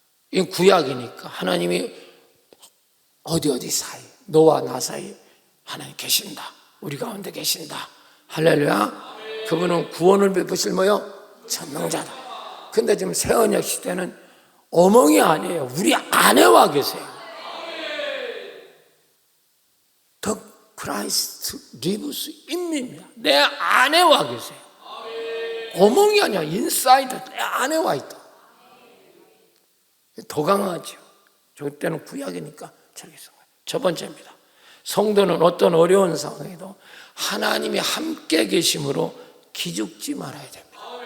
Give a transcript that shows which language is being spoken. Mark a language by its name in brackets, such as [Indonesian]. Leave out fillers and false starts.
[Korean] 이건 구약이니까 하나님이 어디 사이, 너와 나 사이 하나님 계신다. 우리 가운데 계신다. 할렐루야. 그분은 구원을 베푸실 뭐요? 전능자다. 근데 지금 새 언약 시대는 어멍이 아니에요. 우리 안에와 계세요. [English] The Christ lives in me입니다. [Korean] 내 안에 와 계세요. 어멍이 아니야. 인사이드, 내 안에 와 있다. 더 강하죠. 저 때는 구약이니까 저렇게 써. 첫 번째입니다. 성도는 어떤 어려운 상황에도 하나님이 함께 계심으로 기죽지 말아야 됩니다.